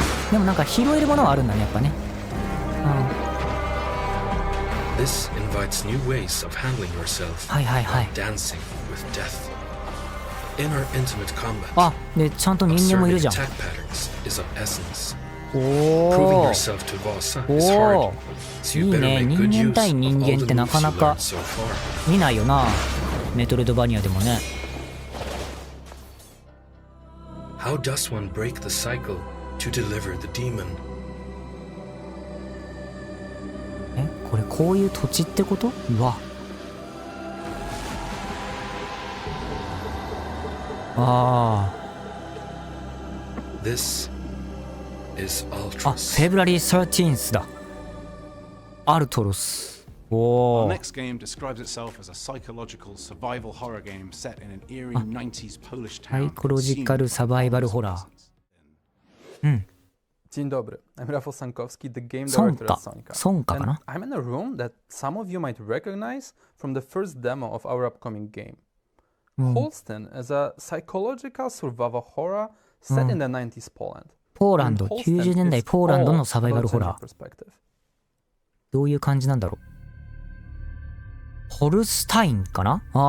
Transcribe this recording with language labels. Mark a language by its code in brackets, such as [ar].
[ja] でもなんか拾えるものはあるんだねやっぱね。 [en] This invites new ways of handling yourself, dancing with death. In our intimate combat, [ja] でちゃんと人間もいるじゃん。 [en] attack patterns is of essence. Proving yourself to Vasa is hard, so you better make good use of all the moves you learned so far. [ja] 見ないよなメトロイドバニアでもね。 [en] How does one break the cycle to deliver the demon? [ja] これこういう土地ってこと？うわ。 [en] This is ULTROS. February 13th [ja] だ。アルトロス。 [en] Our next game describes itself as a psychological survival horror game set in an eerie 90s Polish town. [ja] サイコロジカルサバイバルホラー。 [pl] Dzień dobry, [en] I'm Rafał Sankowski, the game director at Sonika. And I'm in a room that some of you might recognize from the first demo of our upcoming game. HOLSTIN is a psychological survival horror set in the 90s Poland. [ja] ポーランド、90年代ポーランドのサバイバルホラー。どういう感じなんだろう。ホルスタインかな。